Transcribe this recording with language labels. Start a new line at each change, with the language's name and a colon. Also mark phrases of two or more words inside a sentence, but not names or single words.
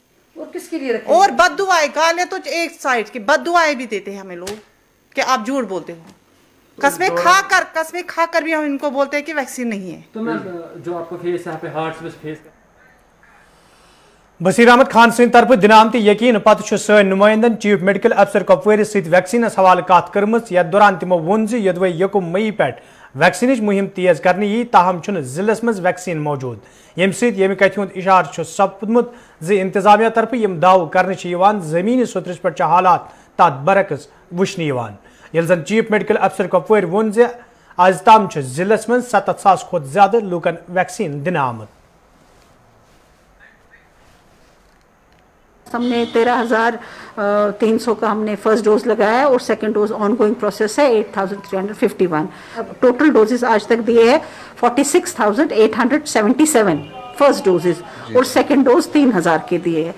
Hindi: और किसके लिए? और बद्दुआएं, गालियाँ तो एक साइड की, बद्दुआएं भी देते हैं हमें लोग कि आप झूठ बोलते हो। कस्में खाकर भी हम इनको बोलते हैं कि वैक्सीन नहीं है। तो मैम जो आपको फेस यहाँ पे हार्ट में फेस
Kashmiri: बसीर अहमद खान सद तरफ दिनामती यकीन पत् सन नुमाइंदन
English: chief medical officer
Kashmiri: कपवार सत वैक्सीनस हवाले कत कर्म यथ दौरान तिमो वोन यदवे 1 मई पे वैक्सीन मुहिम तेज करने यी ताहम जिलस मज वैक्सीन मौजूद यम समी कथ हुंद इशार सपदमुत इंतजामिया तरफ यम दाव कर जमीनी सतरस पे हालात तथ बरक्स वुचन ये जन
English: chief medical officer
Kashmiri: कपवार वोन आज ताम जिलस मज 7,000 खोत ज्यादा लूकन वैक्सीन दिन आमद।
Hindi: हमने 13,300 का हमने
English: first dose
Hindi: लगाया है और
English: second dose ongoing process
Hindi: है 8,351।
English: total doses
Hindi: आज तक दिए हैं 46,877
English: first doses
Hindi: और
English: second dose
Hindi: 3,000 के दिए हैं।